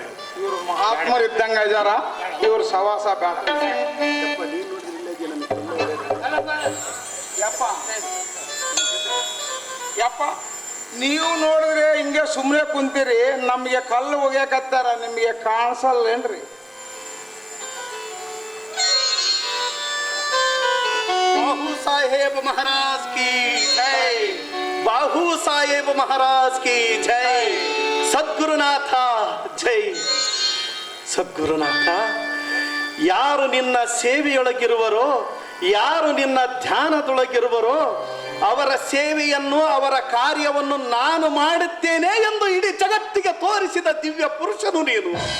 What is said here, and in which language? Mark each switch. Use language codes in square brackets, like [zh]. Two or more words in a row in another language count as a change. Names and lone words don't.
[kn] ಇವ್ರು ಮಹಾತ್ಮರು ಇದ್ದಂಗ ಇದಾರ, ಇವ್ರ ಸವಾಸ ಬೇಡ. ಯಪ್ಪ ಯಪ್ಪ, ನೀವು ನೋಡಿದ್ರೆ ಹಿಂಗೆ ಸುಮ್ಮನೆ ಕುಂತೀರಿ, ನಮಗೆ ಕಲ್ಲು ಒಗ್ಯಾಕತ್ತಾರ, ನಿಮಗೆ ಕಾಣಿಸಲ್ಲೇನ್ರಿ? [hi] बाहू साहेब महाराज की जय, बाहू साहेब महाराज की जय, [kn] ಸದ್ಗುರುನಾಥ ಜೈ. ಸದ್ಗುರುನಾಥ, ಯಾರು ನಿನ್ನ ಸೇವೆಯೊಳಗಿರುವರೋ, ಯಾರು ನಿನ್ನ ಧ್ಯಾನದೊಳಗಿರುವರೋ ಅವರ ಸೇವೆಯನ್ನು, ಅವರ ಕಾರ್ಯವನ್ನು ನಾನು ಮಾಡುತ್ತೇನೆ ಎಂದು ಇಡೀ ಜಗತ್ತಿಗೆ ತೋರಿಸಿದ ದಿವ್ಯ ಪುರುಷನು ನೀನು.